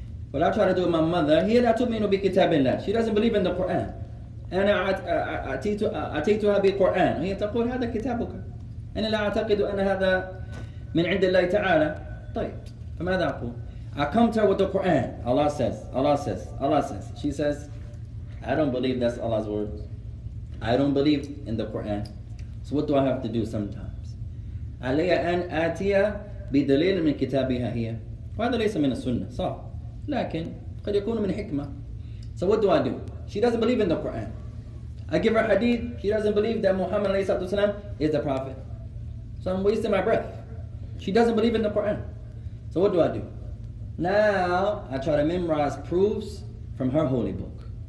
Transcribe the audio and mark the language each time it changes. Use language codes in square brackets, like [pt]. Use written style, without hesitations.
[en] What I try to do with my mother, [ar] هي لا تؤمن بكتاب الله. [en] She doesn't believe in the Quran. [ar] أنا أتيتها بالقرآن. هي تقول هذا كتابك. أنا لا أعتقد أن هذا من عند الله تعالى. فماذا أقول? [en] I come to her with the Quran. Allah says, Allah says, Allah says. She says, I don't believe that's Allah's words. I don't believe in the Quran. So what do I have to do sometimes? [ar] علي أن آتي بدليل من كتابها هي. وهذا ليس من السنة. صح. لكن قد يكون من حكمة. [en] So what do I do? She doesn't believe in the Quran. I give her hadith. She doesn't believe that Muhammad ﷺ is the prophet. So I'm wasting my breath. She doesn't believe in the Quran. So what do I do? Now I try to memorize proofs from her holy book.